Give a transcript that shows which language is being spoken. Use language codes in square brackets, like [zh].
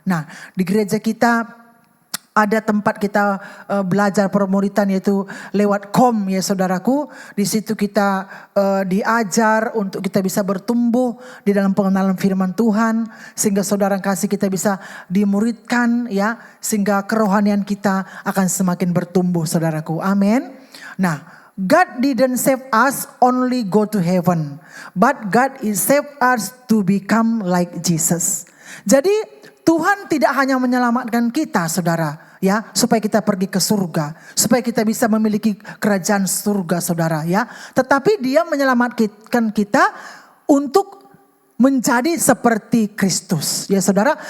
[id] Nah, di gereja kita ada tempat kita belajar permuritan yaitu lewat KOM ya saudaraku. Di situ kita diajar untuk kita bisa bertumbuh di dalam pengenalan firman Tuhan. Sehingga saudara kasih kita bisa dimuridkan ya. Sehingga kerohanian kita akan semakin bertumbuh saudaraku. Amin. [en] Nah, God didn't save us only go to heaven. But God is save us to become like Jesus. [id] Jadi Tuhan tidak hanya menyelamatkan kita saudara ya, supaya kita pergi ke surga, supaya kita bisa memiliki kerajaan surga saudara ya. Tetapi dia menyelamatkan kita untuk menjadi seperti Kristus ya saudara.